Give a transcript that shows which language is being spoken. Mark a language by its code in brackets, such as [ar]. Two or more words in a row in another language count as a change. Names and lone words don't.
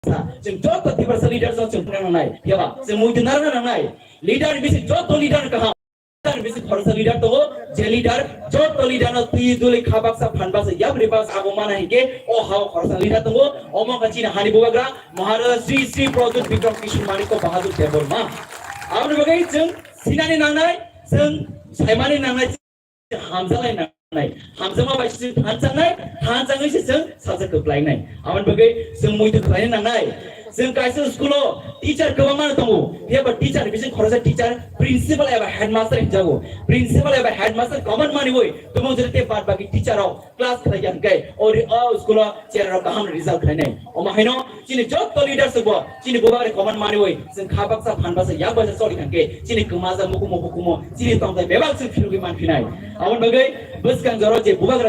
[trp] जों जत दिवस लीडर जों नांनाय हेबा जों मुइदनार नांनाय लीडर बिसि जत लीडर कहा लीडर बिसि फरसा लीडर तो जे लीडर जत लीडर न तुइ दुले खाबाकसा फानबासा याब्रिबास आगो माना हिके ओ हाव फरसा लीडर तो ओमो कचिन हानि बुगाग्रा महाराज श्री श्री प्रदुत विक्रम किशोर मानिक बहादुर देवबर्मा आउन बगै जों सिनानि नांनाय जों साइमानि नांनाय हामजालाय नांनाय हामजामा बायसि थानजाङैसो जों साजा खोख्लायनाय आउन बगै जों मुइदो खोख्लायनो नांनाय जों गाइसो स्कुलाव टीचर गोबां माने दङ बेबो टीचर बिजों खरसा टीचर प्रिन्सिपल एबा हेडमास्टर हिजागो प्रिन्सिपल एबा हेडमास्टर कमन माने वय तुम जरते बाद बाकी टीचराव क्लास खालायन गय और स्कुलाव चेराव गाहाम रिजाल्ट खालायनाय अमा हैनो चिनि जत लीडर सबो चिनि गोबारे कमन माने वय जों खाबाकसा फानबासा या बाजा सरि खानके चिनि कमाजा मुकुमो चिनि तंजाय बेबाल जों फिरुगि मानफिनाय आउन बगै बसकां जरो जे बुबाग्रा